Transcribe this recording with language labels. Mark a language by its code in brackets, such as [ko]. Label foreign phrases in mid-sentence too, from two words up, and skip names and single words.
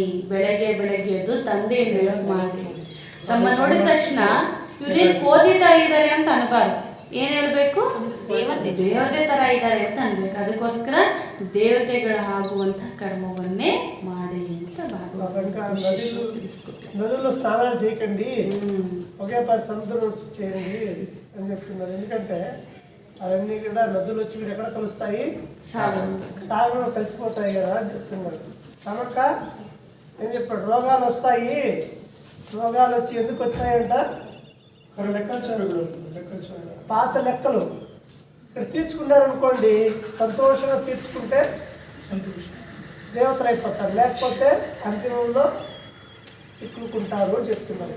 [kn] ಬೆಳಗ್ಗೆ ಬೆಳಗ್ಗೆ ಎದ್ದು ತಂದೆ ನೆನಪು ಮಾಡಿ. ತಮ್ಮ ನೋಡಿದ ತಕ್ಷಣ ಇವ್ರೇನು ಓದಿತಾ ಇದ್ದಾರೆ ಅಂತ ಅನ್ಬಾರ್ದು. ಏನ್ ಹೇಳ್ಬೇಕು? ದೇವತೆ ತರ ಇದ್ದಾರೆ ಅಂತ ಅನ್ಬೇಕು. ಅದಕ್ಕೋಸ್ಕರ ದೇವತೆಗಳ ಆಗುವಂತ కర్మవన్నే ಮಾಡಿ ಅಂತ [te] నదుల్లో స్నానాలు చేయకండి, ఒకే 10 సముద్రం వచ్చి చేయండి అని చెప్తున్నారు. ఎందుకంటే అవన్నీ కూడా నదులు వచ్చి ఎక్కడ కలుస్తాయి? సాగరంలో కలిసిపోతాయి కదా అని చెప్తున్నారు. కనుక ఏం చెప్పాడు? రోగాలు వస్తాయి. రోగాలు వచ్చి ఎందుకు వచ్చాయంట? పాత లెక్కలు ఇక్కడ తీర్చుకున్నారనుకోండి, సంతోషంగా తీర్చుకుంటే దేవతలు అయిపోతారు, లేకపోతే అంతిమంలో చిక్కుకుంటారు అని చెప్తున్నారు.